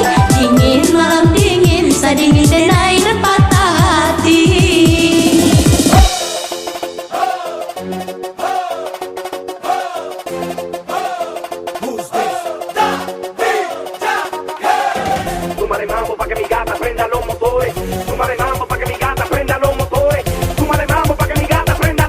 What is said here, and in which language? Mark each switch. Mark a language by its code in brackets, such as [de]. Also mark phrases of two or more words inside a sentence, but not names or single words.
[min] Dingin malam dingin, sadingin denai dan patah hati. [es] Súmale mambo pa' que mi gata prenda los motores. Súmale mambo pa' que mi gata prenda los motores. Súmale mambo pa' que mi gata